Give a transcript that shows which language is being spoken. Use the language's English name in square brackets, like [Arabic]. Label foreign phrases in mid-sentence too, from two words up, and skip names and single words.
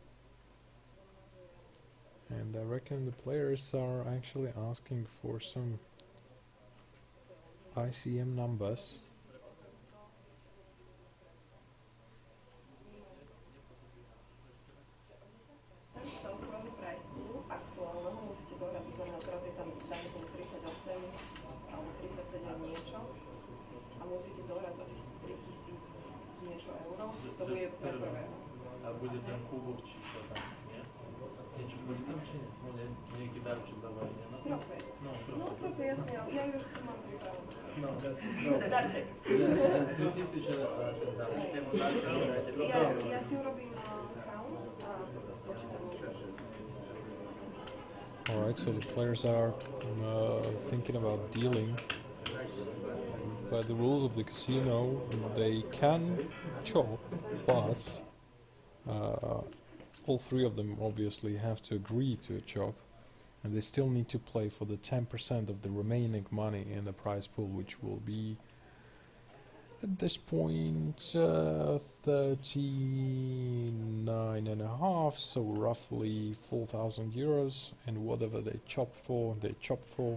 [English] And I reckon the players are actually asking for some ICM numbers. [Slovak] Celkový [English] price pool [Slovak] aktuálneho musíte dohrať, to znamená, teraz je tam dajme tomu 38 alebo 37 niečo a musíte dohrať o tých 3000 niečo euro, to bude pre prvého. A bude ten kúbok číslo tam, nie? Niečo bude tam či nie? No nie, nejaký darček dávajú, nie? Trofej. No trofej, jasne, ja už tu mám pripravené. Darček. Ja si urobím count a spočítam. [English] Alright, so the players are thinking about dealing. By the rules of the casino, they can chop, but all three of them obviously have to agree to a chop, and they still need to play for the 10% of the remaining money in the prize pool, which will be at this point 39.5, so roughly 4,000 euros, and whatever they chop for, they chop for.